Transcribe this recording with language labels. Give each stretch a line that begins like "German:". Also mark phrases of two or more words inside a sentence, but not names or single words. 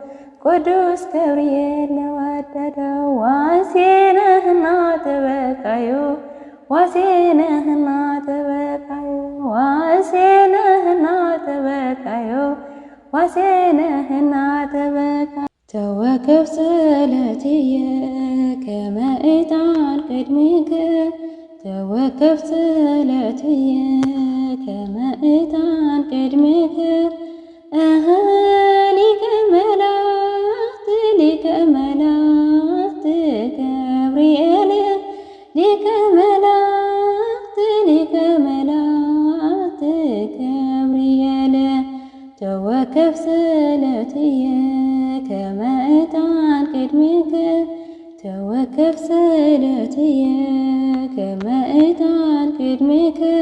Amharic: ቅዱስ ገብርኤል ለወደደው። ዋሴ ነህና ተበቃዩ ዋሴ ነህና ተበቃዩ ዋሴ ነህና ተበቃዩ ዋሴ ነህና ተበቃዩ።
Geez: ተወከፍ ጸሎትየ ከመ ዕጣን ቅድሚከ ተወከፍ ጸሎትየ ከመ ዕጣን ቅድሚከ ሊቀ መላእክት ሊቀ መላእክት ገብርኤል ሊቀ መላእክት ሊቀ መላእክት ገብርኤል ተወከፍ ጸሎትየ ከመ ዕጣን ቅድሚከ ተወከፍ ጸሎትየ ከመ ዕጣን ቅድሚከ